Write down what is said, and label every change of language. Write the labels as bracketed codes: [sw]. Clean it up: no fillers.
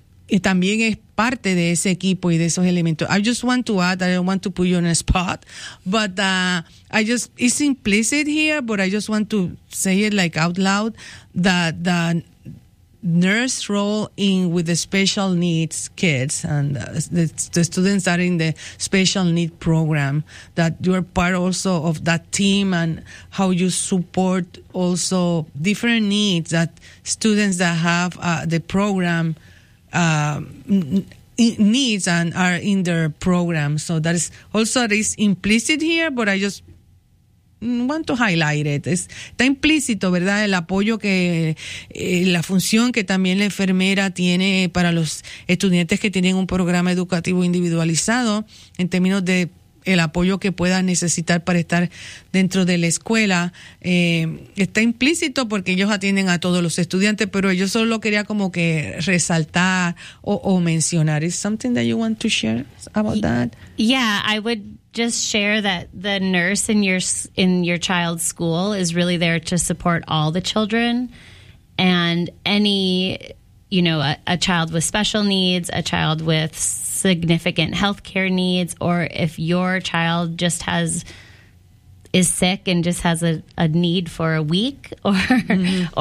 [es] Y también es parte de ese equipo y de esos elementos. [en] I just want to add, I don't want to put you on a spot, but it's implicit here, but I just want to say it like out loud, that the nurse role in with the special needs kids and the students that are in the special need program, that you are part also of that team, and how you support also different needs that students that have the program needs and are in their program. So that is also implicit here, but I just want to highlight it. [es] Está implícito, ¿verdad? El apoyo que la función que también la enfermera tiene para los estudiantes que tienen un programa educativo individualizado, en términos de el apoyo que puedan necesitar para estar dentro de la escuela, está implícito porque ellos atienden a todos los estudiantes, pero yo solo quería como que resaltar o mencionar. ¿Es [en] something that you want to share about that? Yeah, I would just share that the nurse in your child's school is really there to support all the children, and any, you know, a child with special needs, a child with significant healthcare needs, or if your child just is sick and just has a need for a week or mm-hmm.